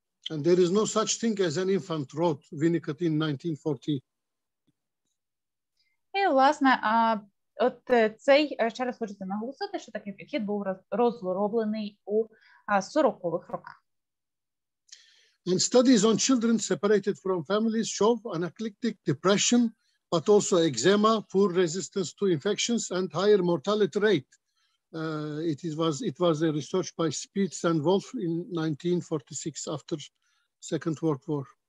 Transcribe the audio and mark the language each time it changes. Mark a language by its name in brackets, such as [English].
[English] And there is no such thing as an infant, wrote Winnicott in 1940. [Ukrainian] І, власне, от ще раз хочеться наголосити, що такий підхід був розроблений у 40-х роках. [English] And studies on children separated from families show anaphylaxis, depression, but also eczema, poor resistance to infections, and higher mortality rate. It was a research by Spitz and Wolf in 1946 after Second World War.